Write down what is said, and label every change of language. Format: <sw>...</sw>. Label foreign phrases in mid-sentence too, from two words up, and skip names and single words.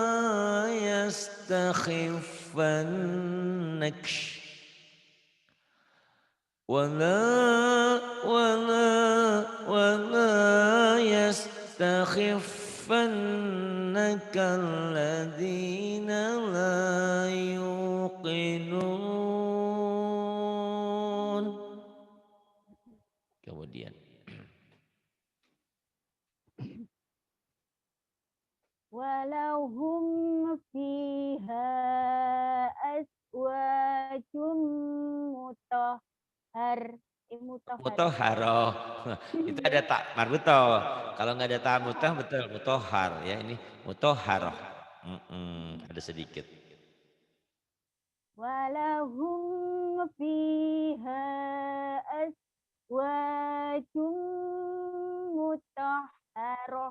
<ar>yastakhiffannak ولا ولا يستخفنك الذين لا يوقنون.</ar> <id>Kemudian</id> <ar>ولهم فيها أزواج مطهر.</ar> <id>mutahharoh. Itu ada</id> <ar>تاء مربوطة.</ar> <id>Kalau nggak ada tak mutah betul mutahhar ya ini mutahharoh. Ada sedikit.</id> <ar>ولهم فيها أزواج مطهرة.</ar>